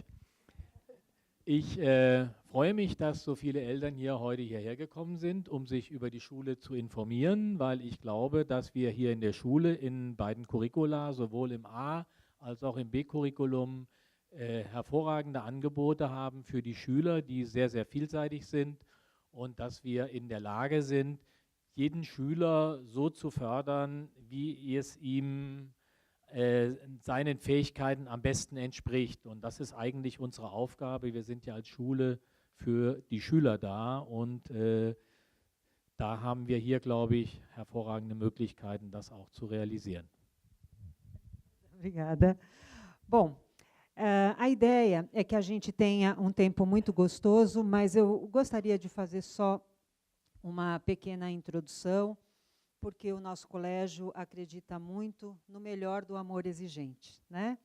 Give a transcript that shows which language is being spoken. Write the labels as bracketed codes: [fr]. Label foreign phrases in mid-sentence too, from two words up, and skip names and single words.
[de] Ich freue mich, dass so viele Eltern hier heute hierher gekommen sind, um sich über die Schule zu informieren, weil ich glaube, dass wir hier in der Schule in beiden Curricula, sowohl im A- als auch im B-Curriculum, hervorragende Angebote haben für die Schüler, die sehr, sehr vielseitig sind und dass wir in der Lage sind, jeden Schüler so zu fördern, wie es ihm seinen Fähigkeiten am besten entspricht. Und das ist eigentlich unsere Aufgabe. Wir sind ja als Schule für die Schüler da und da haben wir hier, glaube ich, hervorragende Möglichkeiten, das auch zu realisieren. [pt] Obrigada. Bom, a ideia é que a gente tenha um tempo muito gostoso, mas eu gostaria de fazer só uma pequena introdução, porque o nosso colégio acredita muito no melhor do amor exigente, né?